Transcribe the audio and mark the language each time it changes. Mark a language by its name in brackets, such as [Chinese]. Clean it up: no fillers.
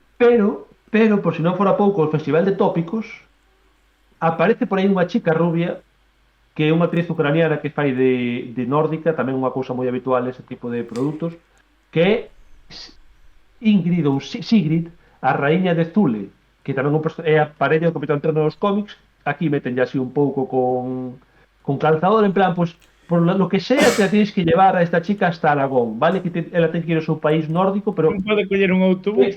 [Galician] Pero, por si non fora pouco, o Festival de Tópicos aparece por aí unha chica rubia que é unha actriz ucraniana que fai de nórdica, tamén unha cousa moi habitual ese tipo de produtos, que é Ingrid ou Sigrid, a raíña de Zule, que tamén é a parella do Capitán Trueno dos cómics. Aquí meten así un pouco con calzador, en plan, [Spanish] pues, por lo que sea, te tienes que llevar a esta chica hasta Aragón, vale? [Galician] Que ela ten que ir ao seu país nórdico, pero... Non pode coller un autobús.